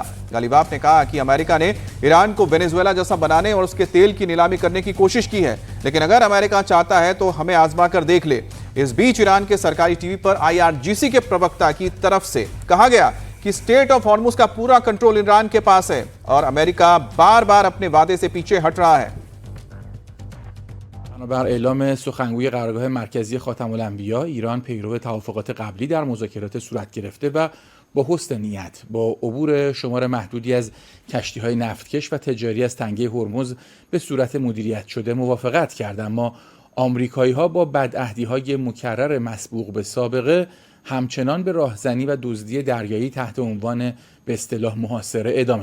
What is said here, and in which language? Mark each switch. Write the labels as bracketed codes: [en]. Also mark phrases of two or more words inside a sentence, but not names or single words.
[hi] गालिबाफ ने कहा कि अमेरिका ने ईरान को वेनेजुएला जैसा बनाने और उसके तेल की नीलामी करने की कोशिश की है, लेकिन अगर अमेरिका चाहता है तो हमें आजमा कर देख ले। इस बीच ईरान के सरकारी टीवी पर IRGC के प्रवक्ता की तरफ से कहा गया कि स्टेट ऑफ हॉर्मुज का पूरा कंट्रोल ईरान के पास है, और अमेरिका बार बार अपने वादे से पीछे हट रहा है। [fa] بر اعلام سخنگوی قرارگاه مرکزی خاتم الانبیا، ایران پیرو توافقات قبلی در مذاکرات صورت گرفته و با حسن نیت با عبور شمار محدودی از کشتی‌های نفتکش و تجاری از تنگه هرمز به صورت مدیریت شده موافقت کرد، اما آمریکایی‌ها با بدعهدی‌های مکرر مسبوق به سابقه همچنان به راهزنی و دزدی دریایی تحت عنوان به اصطلاح محاصره ادامه.